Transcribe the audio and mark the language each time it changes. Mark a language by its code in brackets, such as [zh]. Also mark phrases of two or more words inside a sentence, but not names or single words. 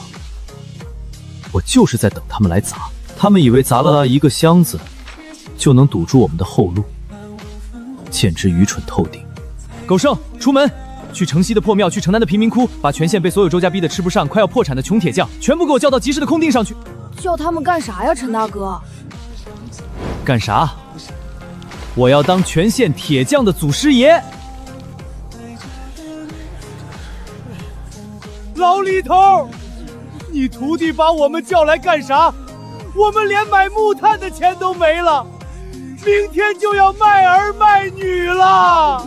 [zh] 我就是在等他們來砸，他們以為砸了一個箱子就能堵住我們的後路，簡直愚蠢透頂。狗剩，出門！去城西的破廟，去城南的貧民窟，把全縣被所有周家逼得吃不上、快要破產的窮鐵匠，全部給我叫到集市的空地上去。叫他們幹啥呀，陳大哥？幹啥？我要當全縣鐵匠的祖師爺。老李頭，你徒弟把我們叫來幹啥？我們連買木炭的錢都沒了，明天就要賣兒賣女了。